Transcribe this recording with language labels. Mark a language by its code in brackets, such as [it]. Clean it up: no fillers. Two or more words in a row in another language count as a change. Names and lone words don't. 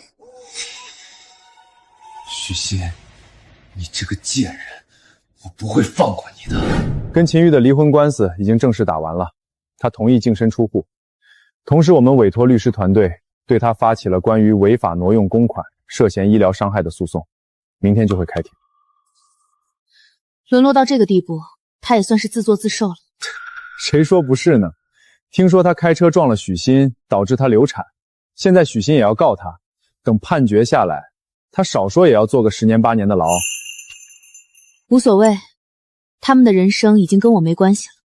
[zh] 許昕，你這個賤人，我不會放過你的。跟秦玉的離婚官司已經正式打完了，他同意淨身出戶。同時，我們委託律師團隊對他發起了關於違法挪用公款、涉嫌醫療傷害的訴訟，明天就會開庭。淪落到這個地步，他也算是自作自受了。誰說不是呢？聽說他開車撞了許昕，導致他流產。現在許昕也要告他，等判決下來，他少說也要坐個10年8年的牢。無所謂，他們的人生已經跟我沒關係了。